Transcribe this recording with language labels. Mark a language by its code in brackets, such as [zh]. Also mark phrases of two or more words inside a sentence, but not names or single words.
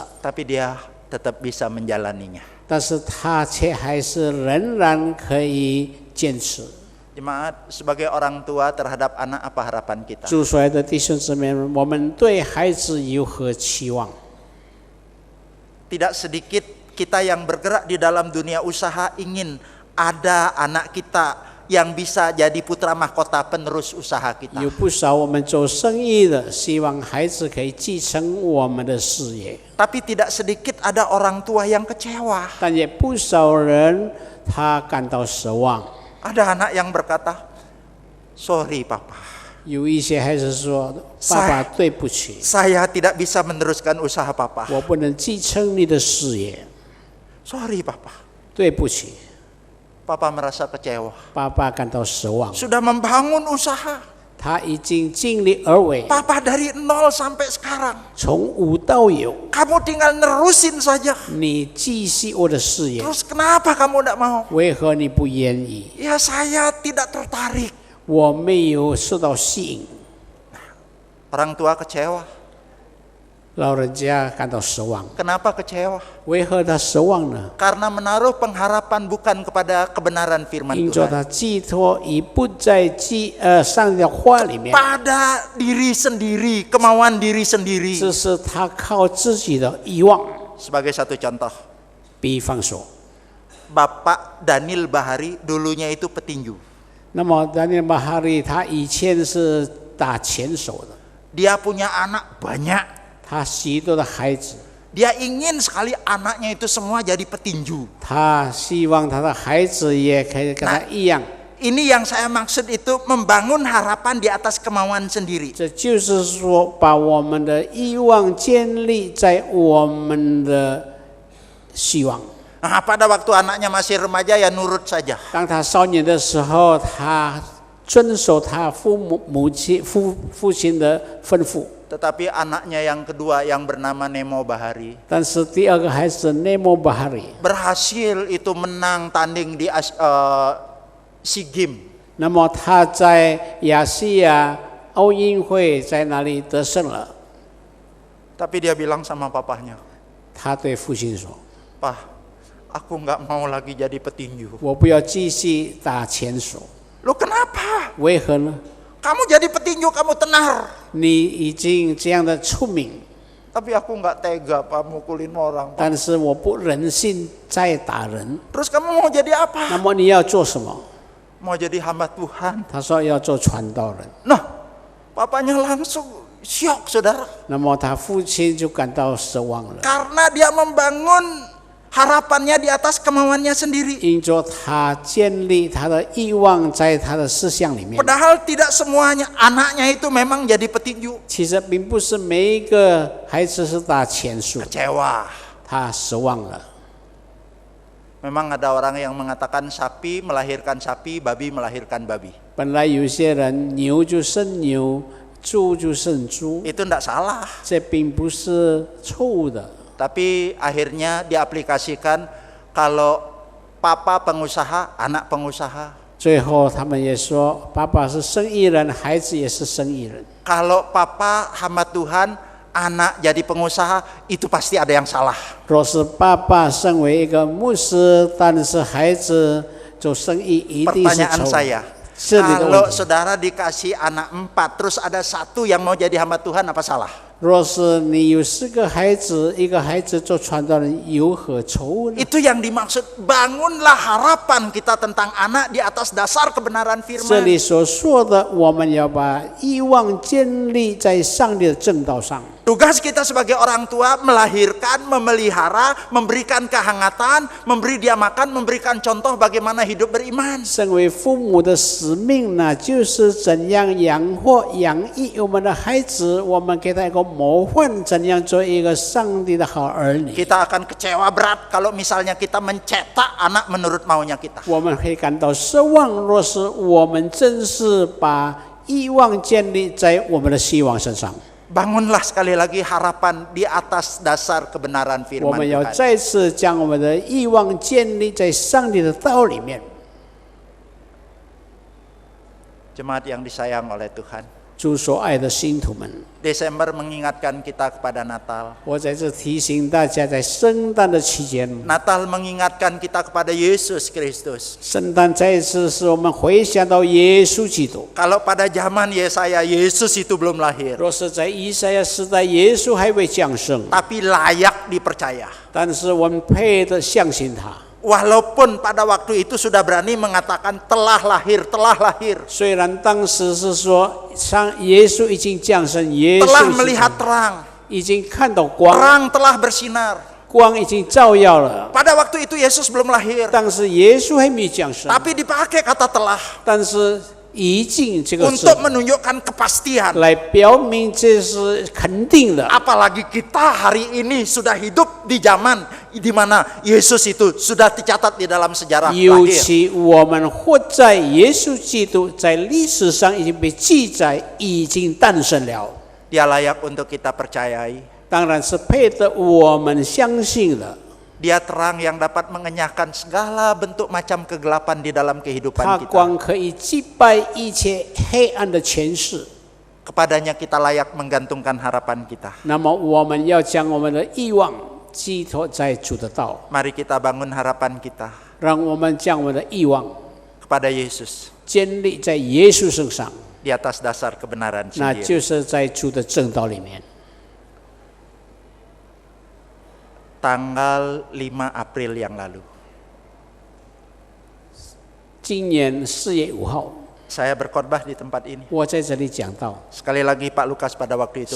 [id] Tapi dia tetap bisa menjalaninya. [zh] 但是他却还是仍然可以坚持。 [id] Jemaat, sebagai orang tua terhadap anak apa harapan kita? [zh] 主所爱的弟兄姊妹们，我们对孩子有何期望？ [id] Tidak sedikit kita yang bergerak di dalam dunia usaha ingin ada anak kita yang bisa jadi putra mahkota penerus usaha kita. [zh] 有不少我们做生意的，希望孩子可以继承我们的事业， [id] Tapi tidak sedikit ada orang tua yang kecewa. [zh] 但也不少人他感到失望。 [id] Ada anak yang berkata, "Sorry papa, [zh] 有一些孩子说：“爸爸，对不起， [id] saya tidak bisa meneruskan usaha papa. [zh] 我不能继承你的事业， [id] Sorry papa." [zh] 对不起。” [id] Papa merasa kecewa. [zh] 爸爸感到失望， [id] Sudah membangun usaha. [zh] 他已经尽力而为， [id] Papa dari nol sampai sekarang. [zh] 从无到有。 [id] Kamu tinggal nerusin saja. [zh] 你继续我的事业， [id] Terus kenapa kamu tidak mau? [zh] 为何你不愿意？ [id] Ya saya tidak tertarik. [zh] 我没有受到吸引。 [id] Orang tua kecewa. [zh] 老人家感到失望， [id] Kenapa kecewa? [zh] 为何他失望呢？ [id] Karena menaruh pengharapan bukan kepada kebenaran firman [zh] 因着 [id] Tuhan. [zh] 他寄托已不在上帝的话里面， [id] Pada diri sendiri, kemauan diri sendiri. [zh] 这是他靠自己的欲望。 [id] Sebagai satu contoh, [zh] 比方说， [id] Bapak Daniel Bahari dulunya itu petinju. [zh] 那么丹尼尔马哈利他以前是打拳手的， [id] Dia punya anak banyak. [zh] 他许多的孩子， [id] Dia ingin sekali anaknya itu semua jadi petinju. [zh] 他希望他的孩子也可以跟他一样。 [id] Ini yang saya maksud itu membangun harapan di atas kemauan sendiri. [zh] 这就是说，把我们的欲望建立在我们的希望。 [id] Nah, pada waktu anaknya masih remaja ya nurut saja. [zh] 当他少年的时候，他遵守他父亲的吩咐。 [id] Tetapi anaknya yang kedua yang bernama Nemo Bahari [zh] 但是第二个孩子 Nemo Bahari， [id] berhasil itu menang tanding di SEA Games. [zh] 那么他在亚细亚奥运会在那里得胜了。 [id] Tapi dia bilang sama papahnya, [zh] 他对父亲说 [id] "Pak, aku nggak mau lagi jadi petinju." [zh] 我不要继续打拳手。 [id] Loh kenapa? [zh] 为何呢？ [id] Kamu jadi petinju, kamu tenar. [zh] 你已经这样的出名， [id] Tapi aku nggak tega Pak mukulin orang. Pak. [zh] 但是我不忍心再打人。 [id] Terus kamu mau jadi [zh] 那 [id] apa? [zh] 么你要做什么？ [id] Mau jadi hamba Tuhan. [zh] 他说要做传道人。 [id] Nah, papanya langsung syok saudara. [zh] 那么他父亲就感到失望了， [id] Karena dia membangun harapannya di atas kemauannya sendiri. [zh] 因着他建立他的欲望在他的思想里面。 [id] Padahal tidak semuanya anaknya itu memang jadi petinju. [zh] 其实并不是每一个孩子是打拳术， [id] Kecewa. [zh] 他失望了。 [id] Memang ada orang yang mengatakan sapi melahirkan sapi, babi melahirkan babi. [zh] 本来有些人牛就生牛， 猪就是猪， [id] Itu tidak salah. [zh] 这并不是错误的。 [id] Tapi akhirnya diaplikasikan kalau papa pengusaha, anak pengusaha. [zh] 最后他们也说，爸爸是生意人，孩子也是生意人。 [id] Kalau papa hamba Tuhan, anak jadi pengusaha, itu pasti ada yang salah. [zh] 若是爸爸身为一个牧师，但是孩子做生意一定是 [id] Pertanyaan [zh] 错误。 [id] saya, [zh] 这里的 [id] kalau [zh] 问题， [id] saudara dikasih anak 4, terus ada 1 yang mau jadi hamba Tuhan, apa salah? [zh] 若是你有4个孩子，一个孩子做传道人，有何错误呢？ [id] Itu yang dimaksud, bangunlah harapan kita tentang anak di atas dasar kebenaran [zh] 这 [id] firman. [zh] 里所说的，我们要把欲望建立在上帝的正道上。 [id] Tugas kita sebagai orang tua melahirkan, memelihara, memberikan kehangatan, memberi dia makan, memberikan contoh bagaimana hidup beriman. [zh] 身为父母的使命呢，就是怎样养活、养育我们的孩子，我们给他一个模范，怎样做一个上帝的好儿女。 [id] Kita akan kecewa berat kalau misalnya kita mencetak anak menurut maunya kita. [zh] 我们会感到失望，若是我们真是把欲望建立在我们的希望身上。 [id] Bangunlah sekali lagi harapan di atas dasar kebenaran [zh] 我 [id] firman [zh] 们要 [id] Tuhan. [zh] 再次将我们的欲望建立在上帝的道里面。 [id] Jemaat yang disayang oleh Tuhan. [zh] 主所爱的信徒们， [id] Desember mengingatkan kita kepada Natal. [zh] 我在这提醒大家，在圣诞的期间， [id] Natal mengingatkan kita kepada Yesus Kristus. [zh] 圣诞再一次使我们回想到耶稣基督。 [id] Kalau pada zaman Yesaya, Yesus itu belum lahir. [zh] 若是在以赛亚时代，耶稣还未降生， [id] Tapi layak dipercaya. [zh] 但是我们配得相信他。 [id] Walaupun pada waktu itu sudah berani mengatakan telah lahir, telah lahir. [zh] 虽然当时是说，耶稣已经降生，耶稣 [id] Telah melihat terang. [zh] 已经看到光， [id] Terang telah bersinar. [zh] 光已经照耀了。 [id] Pada waktu itu Yesus belum lahir. [zh] 但是耶稣还没降生， [id] Tapi dipakai kata telah [zh] 但是已经这个字 [id] untuk menunjukkan kepastian. [zh] 来表明这是肯定的。 [id] Apalagi kita hari ini sudah hidup di zaman di mana Yesus itu sudah dicatat di dalam sejarah [zh] 尤 [id] lahir. [zh] 其我们活在耶稣基督在历史上已经被记载，已经诞生了， [id] Dia layak untuk kita percayai. [zh] 当然是配得我们相信的。 [id] Dia terang yang dapat mengenyahkan segala bentuk macam kegelapan di dalam [zh] 他 [id] kehidupan kita. [zh] 光可以击败一切黑暗的权势。 [id] Kepadanya kita layak menggantungkan harapan kita. [zh] 那么我们要将我们的欲望寄托在主的道， [id] Mari kita bangun harapan kita [zh] 让我们将我们的欲望 [id] kepada Yesus [zh] 建立在耶稣身上， [id] di atas dasar kebenaran [zh] 那 [id] sendiri. [zh] 就是在主的正道里面。 [id] Tanggal 5 April yang lalu, [zh] 今年4月5号， [id] saya berkhotbah di tempat ini. [zh] 我在这里讲到， [id] Sekali lagi Pak Lukas pada waktu itu